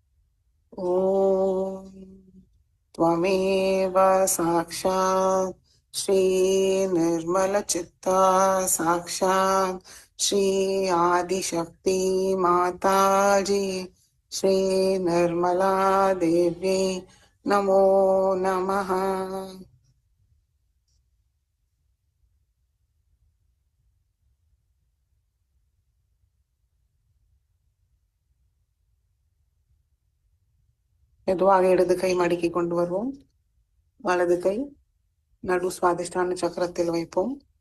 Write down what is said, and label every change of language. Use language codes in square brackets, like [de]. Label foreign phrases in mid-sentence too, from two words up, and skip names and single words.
[sa] ஓம் त्वमेव साक्षात् श्री निर्मल चित्ता साक्षात् श्री आदिशक्ति माताजी श्री निर्मला देवी नमो नमः. [ta] மெதுவாக இடது கை மடக்கி கொண்டு வருவோம். வலது கை நடு சுவாதிஷ்டான சக்கரத்தில் வைப்போம்.